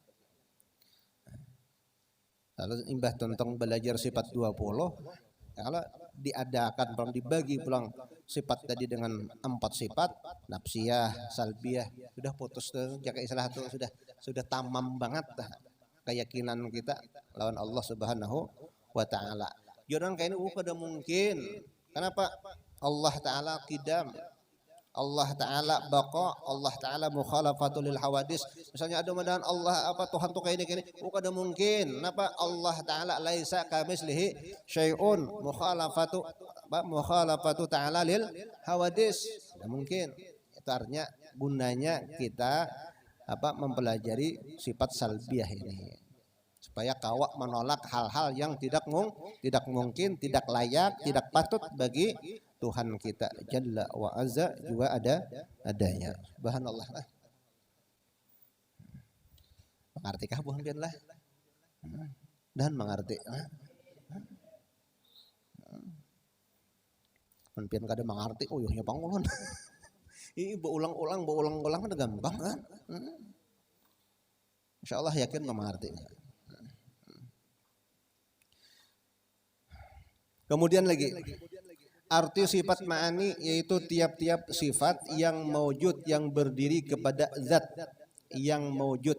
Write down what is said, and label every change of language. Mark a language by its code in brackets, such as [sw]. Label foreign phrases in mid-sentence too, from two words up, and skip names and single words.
[bjn] Lalu imbah tentang belajar sifat 20 kalau diadakan pulang dibagi pulang sifat tadi dengan 4 sifat nafsiyah, salbiyah sudah putus tuh jaga istilah itu sudah tamam banget dah keyakinan kita lawan Allah [ar] سبحانه وتعالى. [bjn] Jangan kayak ini kada mungkin. Kenapa? [ar] الله تعالى قدم الله تعالى بقاء الله تعالى مخالفة للحوادث. [bjn] Misalnya ada madahan Allah apa Tuhan tuh kayak ini, kada mungkin. Kenapa? [ar] الله تعالى ليس كمثله شيء مخالفته تعالى للحوادث. [bjn] Tidak mungkin. Itu artinya gunanya kita apa mempelajari sifat salbiyah ini supaya kawak menolak hal-hal yang tidak mungkin, tidak layak, tidak patut bagi Tuhan kita [ar] جل وعز [bjn] juga adanya. Subhanallah lah. Mengerti kah bukan pian lah? Dan mengerti. Mun pian kada mengerti, oh nya pangulun. Ih berulang-ulang ada gampang kan? Insyaallah yakin mengerti. Kemudian lagi arti sifat ma'ani yaitu tiap-tiap sifat yang maujud yang berdiri kepada zat yang maujud.